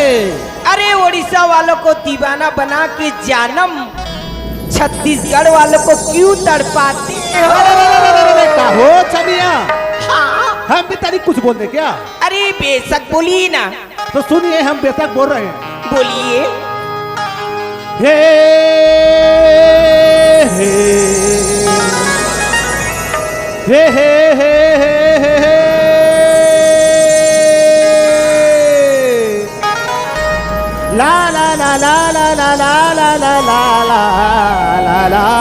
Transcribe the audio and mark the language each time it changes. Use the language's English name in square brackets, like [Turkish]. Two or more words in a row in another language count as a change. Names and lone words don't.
[Hindi] अरे उड़ीसा वालों को दीवाना बना के जानम छत्तीसगढ़ वालों को क्यों तड़पाते हो? हो छमिया, हाँ हम भी तारीख कुछ बोल दे क्या? अरे बेशक बोलिए ना। तो सुनिए, हम बेशक बोल रहे हैं। बोलिए। हे हे हे हे हे हे हे ला ला ला ला ला ला ला ला ला ला ला ला